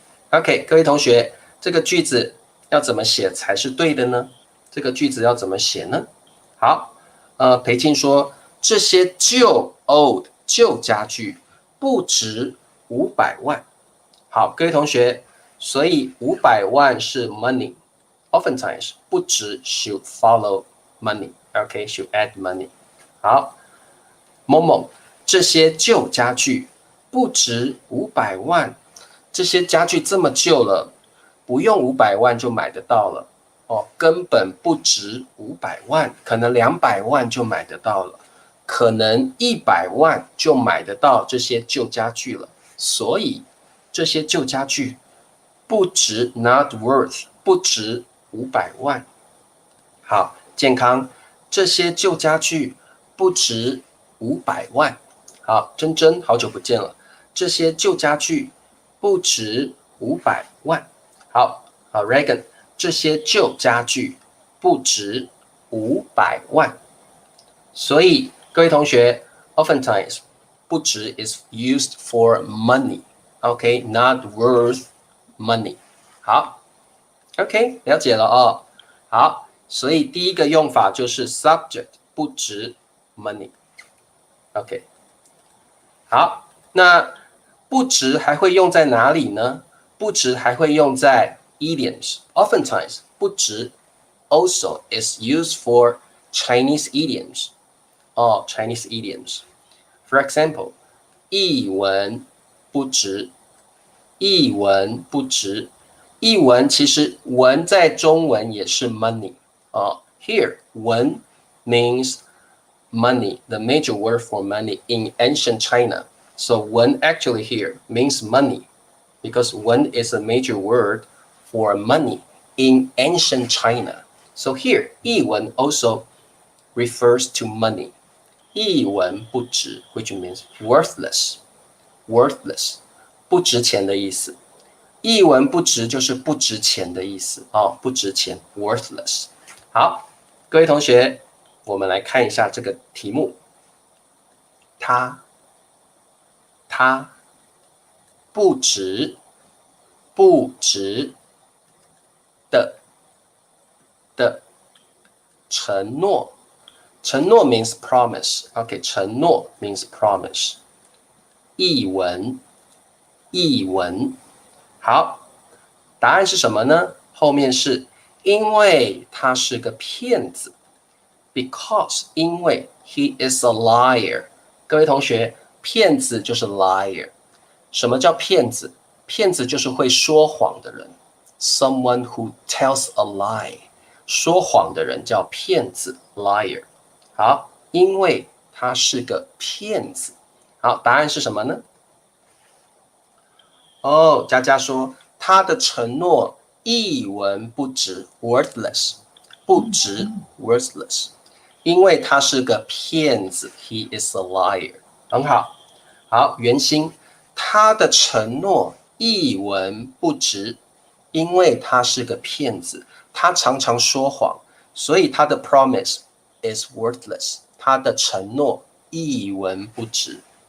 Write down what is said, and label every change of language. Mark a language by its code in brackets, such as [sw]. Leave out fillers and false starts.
[zh] OK， 各位同学，这个句子要怎么写才是对的呢？这个句子要怎么写呢？好，裴静说这些旧 old 旧家具不值500万。好，各位同学。所以500万是 [en] money， oftentimes 不值 should follow money， OK should add money。 [zh] 好，某某这些旧家具不值500万，这些家具这么旧了，不用500万就买得到了哦，根本不值500万，可能200万就买得到了，可能100万就买得到这些旧家具了，所以这些旧家具。不值 [en] not worth， [zh] 不值500万。好，健康，这些旧家具不值500万。好，珍珍，好久不见了，这些旧家具不值500万。好，Reagan， 这些旧家具不值500万。所以各位同学 [en] ，oftentimes 不值 is used for money，OK， not worth。money， 好 ，OK， [zh] 了解了哦。好，所以第一个用法就是 subject 不值 money，OK， 好，那不值还会用在哪里呢？不值还会用在 [en] idioms，oftentimes 不值 also is used for Chinese idioms， 哦 ，Chinese idioms。For example， 一文不值。 [zh] 一文不值，一文其实文在中文也是 money 哦。 [en] Here 文 means money, the major word for money in ancient China. So 文 actually here means money because 文 is a major word for money in ancient China. So here 一文 also refers to money. 一文不值 which means worthless, worthless. [zh] 不值钱的意思，一文不值就是不值钱的意思哦，不值钱 ，worthless。好，各位同学，我们来看一下这个题目，它不值的承诺，承诺 [en] means promise， [zh] OK， 承诺 means promise， 一文。好，答案是什么呢？后面是因为他是个骗子。 [en] Because 因为 he is a liar。 [zh] 各位同学，骗子就是 liar。什么叫骗子？骗子就是会说谎的人。 [en] Someone who tells a lie。 [zh] 说谎的人叫骗子 liar。好，因为他是个骗子。好，答案是什么呢？哦，佳佳说他的承诺一文不值 worthless。不值 worthless。因为他是个骗子 [en] he is a liar。 [zh] 很好。好，圆心，他的承诺一文不值，因为他是个骗子，他常常说谎，所以他的 [en] promise is worthless。 [zh] 他的承诺一文不值。